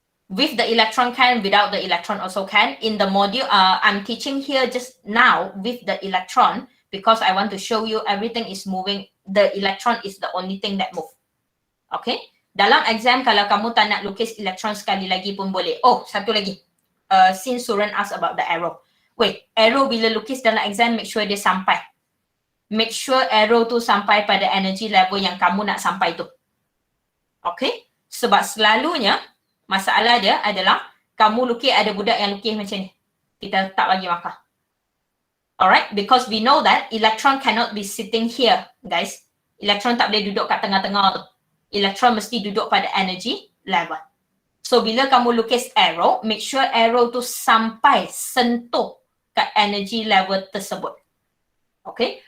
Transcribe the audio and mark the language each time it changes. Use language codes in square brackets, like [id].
[en] the electron can, without the electron also can. In the module, I'm teaching here just now with the electron because I want to show you everything is moving. The electron is the only thing that move. Okay. [ms] Dalam exam, kalau kamu tak nak lukis elektron sekali lagi pun boleh. [en] Oh, [ms] satu lagi. [en] Since Suran asked about the arrow. [ms] Wait, arrow bila lukis dalam exam, make sure dia sampai. Make sure arrow tu sampai pada energy level yang kamu nak sampai tu. Okay? Sebab selalunya, masalah dia adalah kamu lukis, ada budak yang lukis macam ni. Kita tak bagi markah. Alright? [en] Because we know that electron cannot be sitting here, guys. [ms] Electron tak boleh duduk kat tengah-tengah tu. Electron mesti duduk pada energy level. So, bila kamu lukis arrow, make sure arrow tu sampai sentuh kat energy level tersebut. Okay?